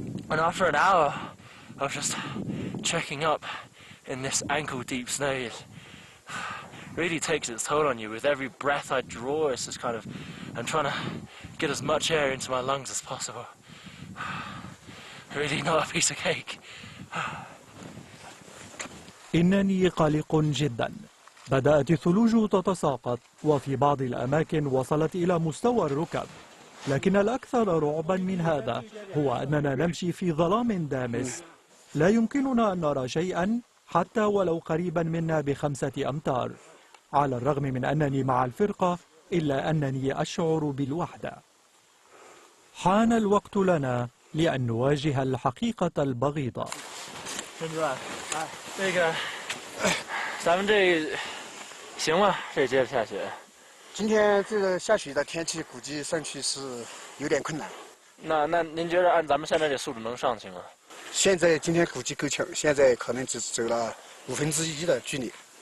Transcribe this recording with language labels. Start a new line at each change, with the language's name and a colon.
English: And after an hour of just trekking up in this ankle-deep snow, it really takes its toll on you. With every breath I draw, it's just kind of, I'm trying to get as much air into my lungs as possible. Really not a piece of cake.
Arabic: إنني قلق جدا. بدأت الثلوج تتساقط، وفي بعض الأماكن وصلت إلى مستوى الركب. لكن الأكثر رعبا من هذا هو أننا نمشي في ظلام دامس. لا يمكننا أن نرى شيئا حتى ولو قريبا منا ب5 أمتار. على الرغم من أنني مع الفرقة، إلا أنني أشعر بالوحدة. حان الوقت لنا لأن نواجه الحقيقة البغيضة.
Chinese: 那个，咱们这行吗？这接着下雪。今天这个下雪的天气，估计上去是有点困难。那您觉得按咱们现在的速度能上去吗？现在今天估计够呛，现在可能只走了1/5的距离。